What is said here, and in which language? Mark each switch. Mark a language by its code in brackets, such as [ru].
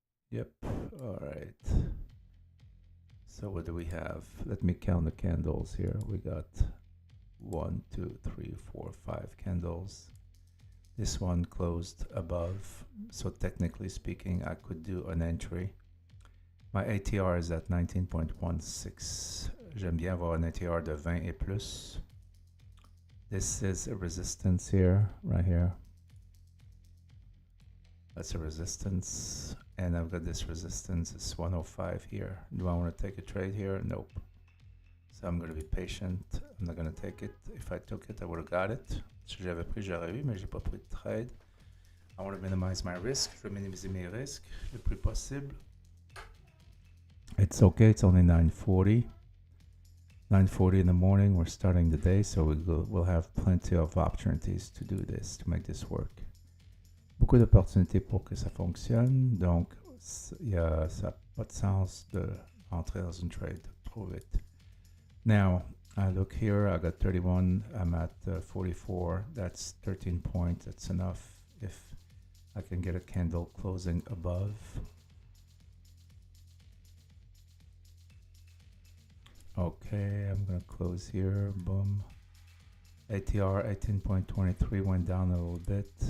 [en] Yep. Alright. So what do we have? Let me count the candles here. We got 1, 2, 3, 4, 5 candles. This one closed above. So technically speaking, I could do an entry. My ATR is at 19.16. [fr] J'aime bien avoir un ATR de 20 et plus. [en] This is a resistance here, right here. That's a resistance. And I've got this resistance, it's 105 here. Do I want to take a trade here? Nope. So I'm going to be patient. I'm not going to take it. If I took it, I would have got it. [fr] Si j'avais pris, j'aurais eu, mais j'ai pas pris de trade. [en] I want to minimize my risk. [fr] Je vais minimiser mes risques le plus possible. [en] It's okay. It's only 9:40. 9:40 in the morning. We're starting the day, so we'll have plenty of opportunities to do this, to make this work. [fr] Beaucoup d'opportunités pour que ça fonctionne, donc ça n'a pas de sens de rentrer dans une trade trop vite. [en] Now, I look here, I got 31, I'm at 44, that's 13 points, that's enough if I can get a candle closing above. Okay, I'm gonna close here, boom. ATR 18.23 went down a little bit.